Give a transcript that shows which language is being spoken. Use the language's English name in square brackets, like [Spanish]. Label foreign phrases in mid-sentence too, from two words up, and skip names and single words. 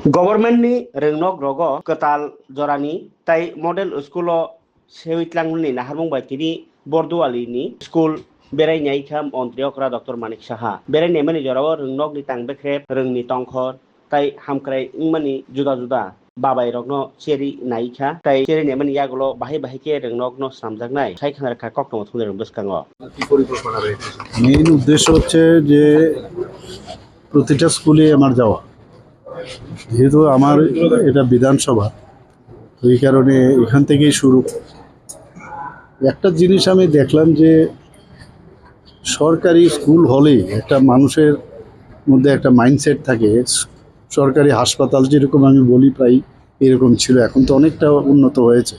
[Kok Borok] Government ni rengnok rogo ketal jorani tai [English] model school [Kok Borok] sewitlang ni naharmung bai tini borduali ni school berai nyai kham ontriokra Dr. Manik Saha berai nemani jorao rengnok ni tang bekrep rengni tongkhor tai hamkrai ingmani juda juda babai rokno cheri naikha tai cheri nemani yagulo bahai bahai ke rengnok no samjaknai sai khana kha kokno thune rong bskango [Bangla] মেইন উদ্দেশ্য হচ্ছে যে প্রতিটা স্কুলে আমার যাওয়া, যেহেতু আমার এটা বিধানসভা, তো এই কারণে এখান থেকেই শুরু। একটা জিনিস আমি দেখলাম যে সরকারি স্কুল হলেই একটা মানুষের মধ্যে একটা মাইন্ডসেট থাকে, সরকারি হাসপাতাল যেরকম আমি বলি প্রায় এরকম ছিল, এখন তো অনেকটা উন্নত হয়েছে।